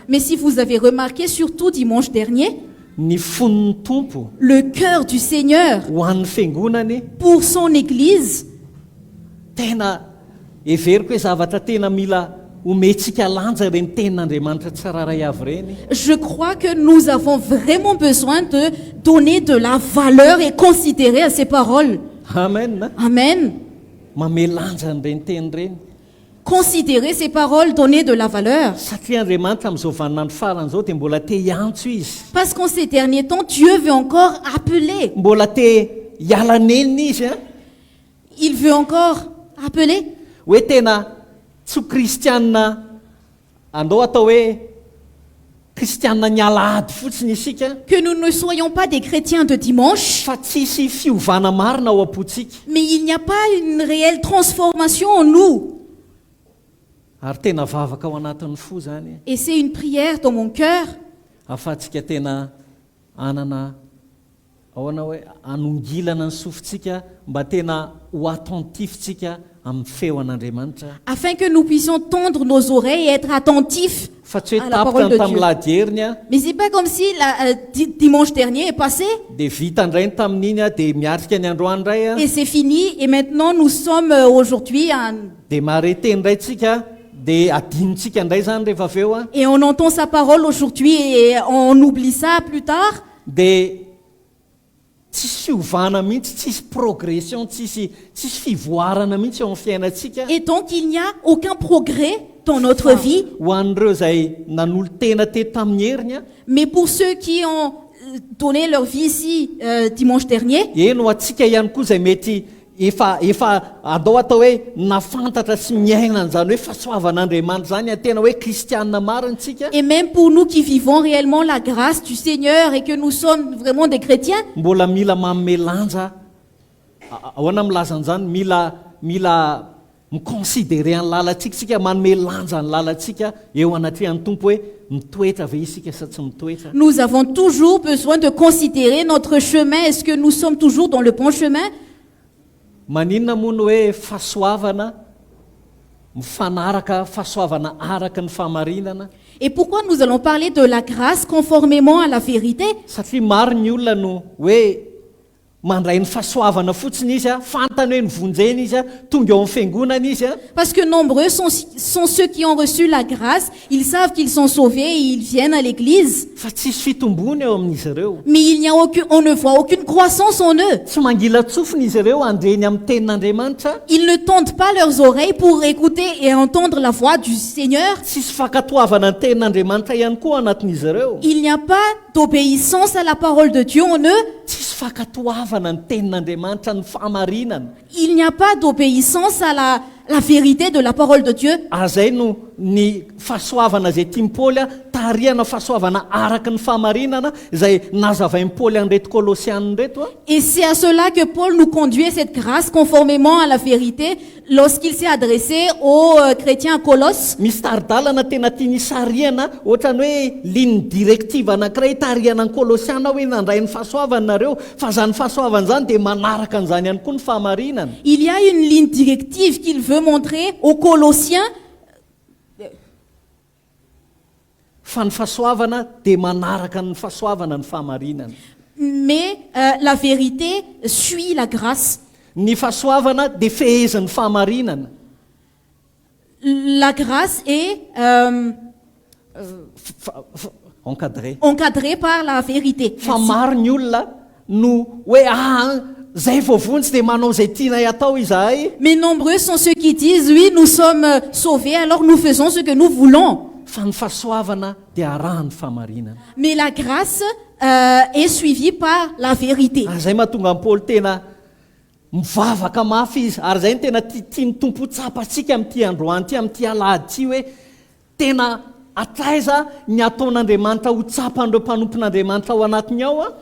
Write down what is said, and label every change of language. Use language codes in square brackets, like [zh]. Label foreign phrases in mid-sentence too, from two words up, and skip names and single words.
[fr] Mais si vous avez remarqué, surtout dimanche dernier, [mg] ny fon'ny tompo [fr] le cœur du Seigneur [mg] ho an'ny fiangonany [fr] pour son Église, [mg] tena everiko hoe zavatra tena mila omentsika lanja reny tenin'Andriamanitra tsiraray avy reny. [fr] je crois que nous avons vraiment besoin de donner de la valeur et considérer à ces paroles. Amen. Amen. [mg] Mame lanja n'ireny teny reny. [fr] Considérer ces paroles, donner de la valeur. [mg] Satria Andriamanitra amin'izao vaninandro faran'izao dia mbola te hiantso izy, [fr] Parce qu'en ces derniers temps, Dieu veut encore appeler. [mg] mbola te hiala nenina izy a, [fr] Il veut encore appeler. [mg] hoe tena tsy ho kristianina andao atao hoe kristianina ny alahady fotsiny isika, [fr] Que nous ne soyons pas des chrétiens de dimanche, [mg] fa tsisy fiovana marina ao am-pontsika. [fr] mais il n'y a pas une réelle transformation en nous. [mg] Ary tena vavaka ao anatin'ny fo zany, [fr] Et c'est une prière dans mon cœur [mg] ahafahantsika tena anana ahoana hoe anongilana ny sofintsika mba tena ho attentiftsika amin'ny feo an'Andriamanitra. [fr] afin que nous puissions tendre nos oreilles et être attentifs [mg] Fa tsy [fr] à [mg] hoe [fr] la [mg] tapitra [fr] parole [mg] ny [fr] de [mg] tamin'ny [fr] Dieu. [mg] lahadieriny a [fr] Mais c'est pas comme si dimanche dernier est passé [mg] dia vita indrainy tamin'iny a dia miatrika ny androany indray a [fr] et c'est fini et maintenant nous sommes aujourd'hui [mg] dia maharete indray tsika dia adinontsika indray zany rehefa avy eo a [fr] et on entend sa parole aujourd'hui et on oublie ça plus tard. [mg] dia tsisy fiovana mihitsy, tsisy progression, tsisy fivoarana mihitsy eo amin'ny fiainantsika. [fr] Et donc il n'y a aucun progrès dans notre vie. [mg] Ho an'ireo izay nanolo tena teto tamin'ny heriny a [fr] Mais pour ceux qui ont donné leur vie ici dimanche dernier, [mg] eno atsika ihany koa izay mety efa atao hoe nafantatra sy miaina an'izany hoe fahasoavan'Andriamanitra zany a tena hoe kristianina marina tsika, [fr] et même pour nous qui vivons réellement la grâce du Seigneur et que nous sommes vraiment des chrétiens, [mg] mbola mila manome lanja ahoana milaza an'izany, mila miconsidere ny lalantsika sika, manome lanja ny lalantsika eo anatrehan'ny tompo hoe mitoetra ve isika sa tsy mitoetra. [fr] nous avons toujours besoin de considérer notre chemin. Est-ce que nous sommes toujours dans le bon chemin? [mg] Maninona moa ny hoe fahasoavana mifanaraka, fahasoavana araka ny fahamarinana? [fr] Et pourquoi nous allons parler de la grâce conformément à la vérité? [mg] Satria maro ny olona no hoe mandray ny fahasoavana fotsiny izy a, fantany hoe nivonjena izy a, tonga eo amin'ny fiangonana izy a, [fr] Parce que nombreux sont ceux qui ont reçu la grâce, ils savent qu'ils sont sauvés et ils viennent à l'église. [mg] fa tsisy fitombony eo amin'izy ireo. [fr] Mais on ne voit aucune croissance en eux. [mg] Tsy mangila tsofiny izy ireo andreny amin'ny tenin'Andriamanitra. [fr] Ils ne tendent pas leurs oreilles pour écouter et entendre la voix du Seigneur. [mg] Tsisy fankatoavana ny tenin'Andriamanitra ihany koa anatin'izy ireo. [fr] Il n'y a pas d'obéissance à la parole de Dieu en eux. [mg] Tsisy fankatoavana ny tenin'Andriamanitra, ny fahamarinana. [fr] Il n'y a pas d'obéissance à la vérité de la parole de Dieu. [mg] Azay no ny fahasoavana izay tian'i Paoly a, tarihana fahasoavana araka ny fahamarinana izay nazavain'i Paoly an'ireto Kolosianina reto a. [fr] Et c'est à cela que Paul nous conduit à cette grâce conformément à la vérité lorsqu'il s'est adressé aux chrétiens à Colosse. [mg] Misy taridalana tena tiany sarihana, ohatrany hoe [fr] ligne directive [mg] anankiray tarihana ny Kolosiana hoe nandray ny fahasoavana nareo, fa zany fahasoavana zany dia manaraka an'izany ihany koa ny fahamarinana. [fr] Il y a une ligne directive qu'il veut montrer aux Colossiens. [mg] Fa ny fahasoavana dia manaraka ny fahasoavana ny fahamarinana. [fr] Mais la vérité suit la grâce. [mg] Ny fahasoavana dia fehezan'ny fahamarinana. [fr] La grâce est Encadré. encadrée par la vérité. [mg] Fa maro ny olona no hoe zay voavontsy dia manao izay tiana atao izahay. [fr] Mais nombreux sont ceux qui disent, oui, nous sommes sauvés, alors nous faisons ce que nous voulons. [mg] Fa ny fahasoavana dia arahan'ny fahamarinana. [fr] Mais la grâce est suivie par la vérité. [mg] Zay mahatonga an'i Paoly tena mivavaka mafy izy, ary zay no tena tiany tompo tsapatsika amin'ity androany ity, amin'ity alahady ity hoe tena atraiza ny ataon'Andriamanitra ho tsapan'ireo mpanompon'Andriamanitra ao anatiny ao a.